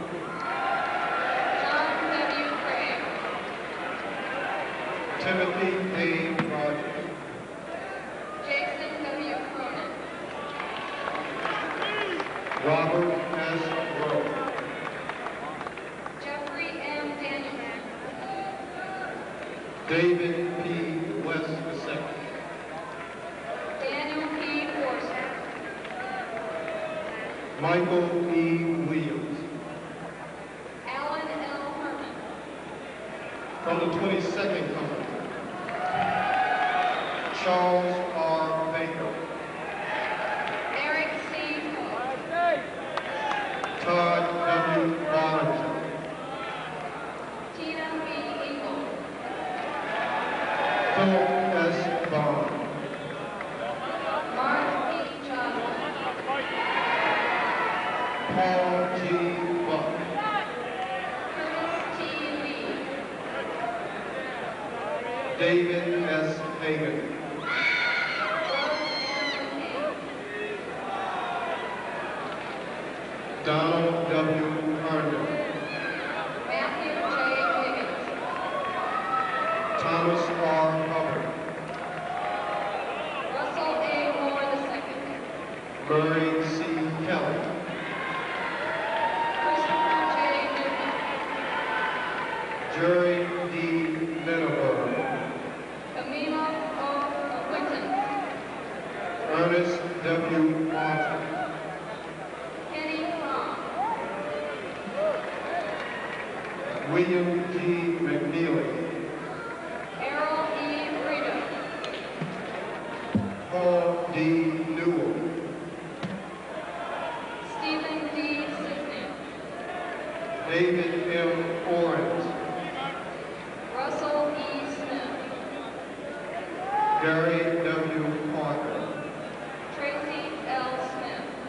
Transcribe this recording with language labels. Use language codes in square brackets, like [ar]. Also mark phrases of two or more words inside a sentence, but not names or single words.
[en] John W. Craig. Timothy A. Rogers. Jason W. Cronin. Robert S. Rowe. Jeffrey M. Danielson. David P. West II. Daniel P. Forster. Michael E. Williams. Alan L. Herman. From the 22nd Company, Charles R. Baker. Eric C. Todd W. Bollinger. Tina B. Eagle. Philip S. Bond. Mark P. Johnson. Paul G. Buck. Curtis T. Lee. David S. Hagan. Rose M. Hayes. Donald W. Herndon. Matthew J. Higgins. Thomas R. Hubbard. Murray C. Kelly. Christopher J. Newman. Jerry D. Menaber. Camilo O. Quinton. Ernest W. Martin. Kenny Long. William G. McNeely. Errol E. Brito. Paul D. Newell. Stephen D. Sidney. David M. Orange. Russell E. Smith. Gary W. Parker. Tracy L. Smith.